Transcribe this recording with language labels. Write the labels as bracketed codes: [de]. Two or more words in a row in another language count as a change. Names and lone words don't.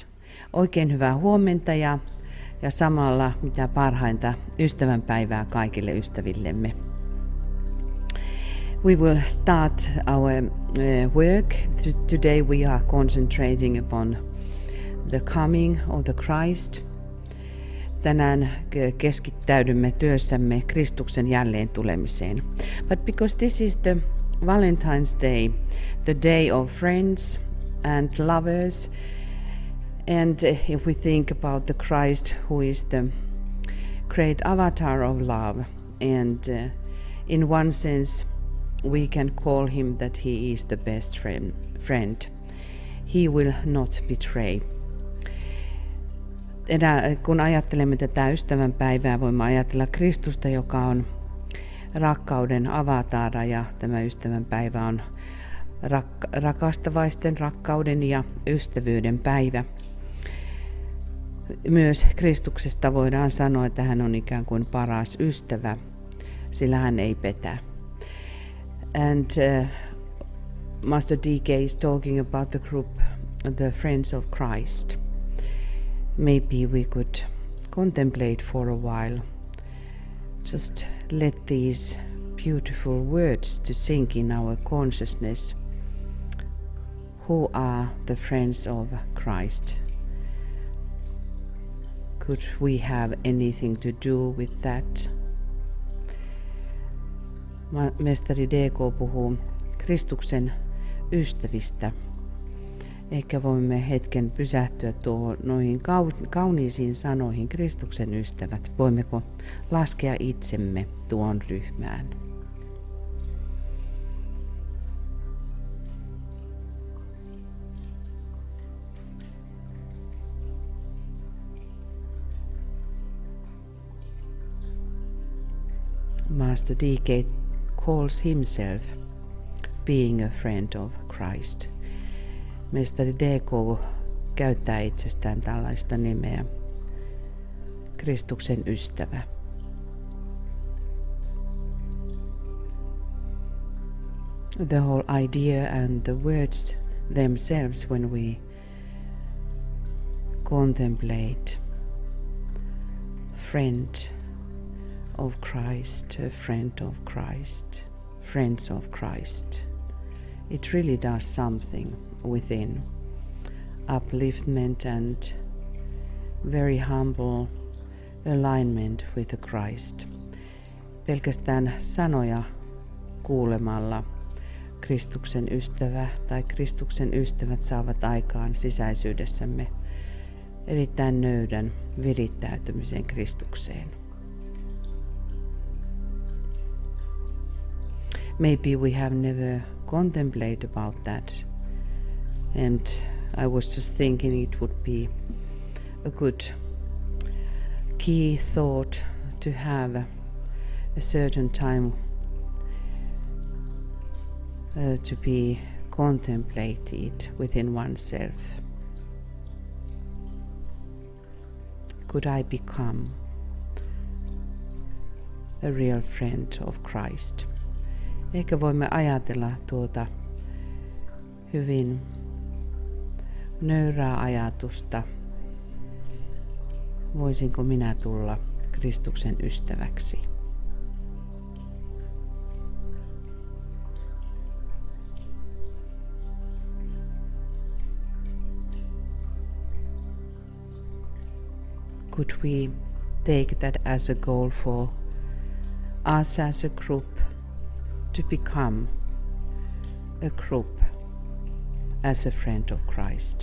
[fi] Oikein hyvää huomenta ja samalla mitä parhainta ystävänpäivää kaikille ystävillemme. [en] We will start our work. Today we are concentrating upon the coming of the Christ. [fi] Tänään keskittäydymme työssämme Kristuksen jälleen tulemiseen. [en] But because this is the Valentine's Day, the day of friends and lovers, and if we think about the Christ who is the great avatar of love, and in one sense we can call him that he is the best friend. He will not betray. [fi] Kun ajattelemme tätä ystävänpäivää, voimme ajatella Kristusta, joka on rakkauden avatara, ja tämä ystävänpäivä on rakastavaisten rakkauden ja ystävyyden päivä. Myös Kristuksesta voidaan sanoa, että hän on ikään kuin paras ystävä, sillä hän ei petä. [en] And Master D.K. is talking about the group, the Friends of Christ. Maybe we could contemplate for a while. Just let these beautiful words to sink in our consciousness. Who are the friends of Christ? Could we have anything to do with that? [fi] Mestari D.K. puhuu Kristuksen ystävistä. Ehkä voimme hetken pysähtyä noihin kauniisiin sanoihin, Kristuksen ystävät. Voimmeko laskea itsemme tuon ryhmään? [en] Master D.K. calls himself being a friend of Christ. [fi] Mestari D.K. käyttää itsestään tällaista nimeä, Kristuksen ystävä. [en] The whole idea and the words themselves, when we contemplate friend of Christ, a friend of Christ, friends of Christ, it really does something within, upliftment and very humble alignment with the Christ. [fi] Pelkästään sanoja kuulemalla Kristuksen ystävä tai Kristuksen ystävät saavat aikaan sisäisyydessämme erittäin nöydän virittäytymisen Kristukseen. [en] Maybe we have never contemplated about that, and I was just thinking it would be a good key thought to have a certain time to be contemplated within oneself. Could I become a real friend of Christ? [fi] Ehkä voimme ajatella tuota hyvin nöyrää ajatusta. Voisinko minä tulla Kristuksen ystäväksi? [en] Could we take that as a goal for us as a group to become a group as a friend of Christ?